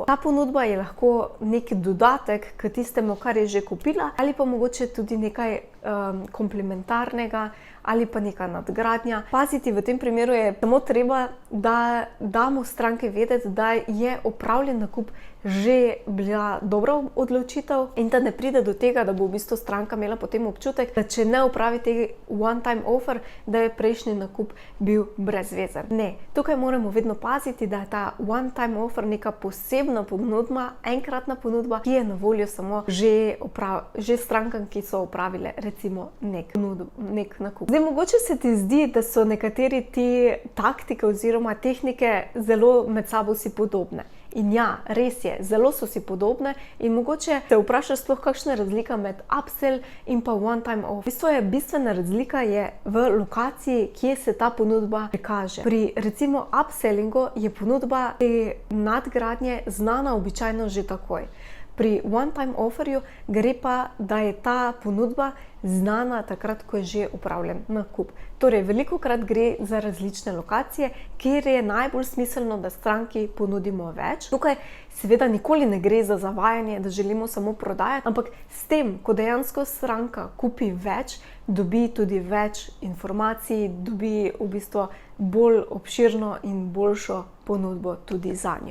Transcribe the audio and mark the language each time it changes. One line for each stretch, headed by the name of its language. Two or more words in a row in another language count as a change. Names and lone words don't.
Slovenian: Ta ponudba je lahko nek dodatek k tistemu, kar je že kupila, ali pa mogoče tudi nekaj komplementarnega ali pa neka nadgradnja. Paziti v tem primeru je samo treba, da damo stranke vedeti, da je opravljen nakup že bila dobra odločitev in da ne pride do tega, da bo v bistvu stranka imela potem občutek, da če ne opravi te
English: one-time offer,
Slovenian: da je prejšnji nakup bil brezvezen. Ne, tukaj moramo vedno paziti, da je ta
English: one-time offer
Slovenian: neka posebna ponudba, enkratna ponudba, ki je na voljo samo že strankam, ki so opravile recimo nek nakup. Zdaj, mogoče se ti zdi, da so nekateri te taktike oziroma tehnike zelo med sabo si podobne. In ja, res je, zelo so si podobne in mogoče se vprašaš sploh, kakšna je razlika med upsell in pa
English: one-time offer.
Slovenian: V bistvu je bistvena razlika v lokaciji, kje se ta ponudba prikaže. Pri recimo upsellingu je ponudba te nadgradnje znana običajno že takoj. Pri
English: one-time offerju
Slovenian: gre pa, da je ta ponudba znana takrat, ko je že opravljen nakup. Torej, velikokrat gre za različne lokacije, kjer je najbolj smiselno, da stranki ponudimo več. Tukaj seveda nikoli ne gre za zavajanje, da želimo samo prodajati, ampak s tem, ko dejansko stranka kupi več, dobi tudi več informacij, dobi v bistvu bolj obširno in boljšo ponudbo tudi zanjo.